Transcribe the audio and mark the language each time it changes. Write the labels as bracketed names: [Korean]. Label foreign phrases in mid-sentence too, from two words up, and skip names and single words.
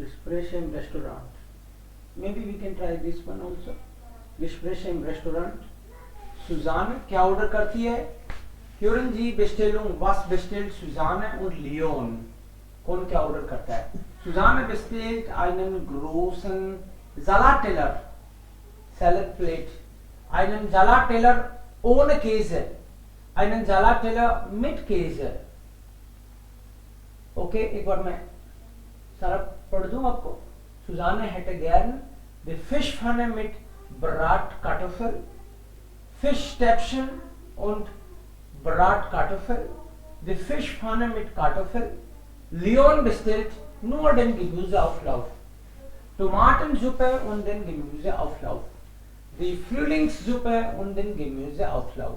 [German] Gespräche im Restaurant. [English] Maybe we can try this one also. [German] Gespräche im Restaurant. [Hindi] Susanne क्या ऑर्डर करती है? [German] Hören Sie Bestellung. Was bestellt Susanne und Leon? [Hindi] कौन क्या ऑर्डर करता है? [German] Susanne bestellt einen großen Salatteller, [English] Salad Plate, [German] einen Salatteller ohne Käse, einen Salatteller mit Käse. [Hindi] Okay, एक बार मैं सारा पढ़ दूं आपको. [German] Susanne hätte gern die Fischpfanne mit Bratkartoffel, Fischstäbchen und Bratkartoffel, die Fischpfanne mit Kartoffel. Leon bestellt nur den Gemüseauflauf, Tomatensuppe und den Gemüseauflauf, die Frühlingssuppe und den Gemüseauflauf.